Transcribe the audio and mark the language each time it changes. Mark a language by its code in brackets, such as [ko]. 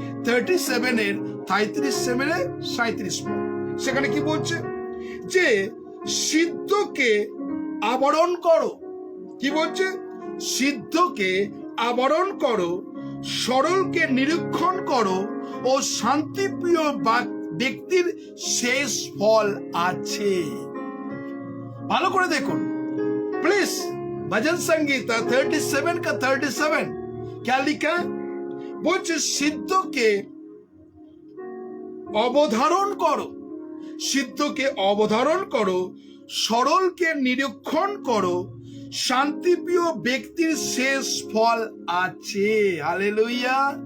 [bn] 37 পদ, সেখানে কি বলছে যে সিদ্ধকে আবরণ করো। কি বলছে? সিদ্ধকে আবরণ করো, সরলকে নিরীক্ষণ করো, ও শান্তিপ্রিয় ব্যক্তির শেষ ফল আছে। ভালো করে দেখুন প্লিজ। [hi] ভজন संगीता 37 का 37 क्या लिखा? [bn] বলছে সিদ্ধকে অবধারণ করো, সিদ্ধকে অবধারণ করো, সরলকে নিরীক্ষণ করো, শান্তিপ্রিয় ব্যক্তির শেষ ফল আছে। হালেলুয়া।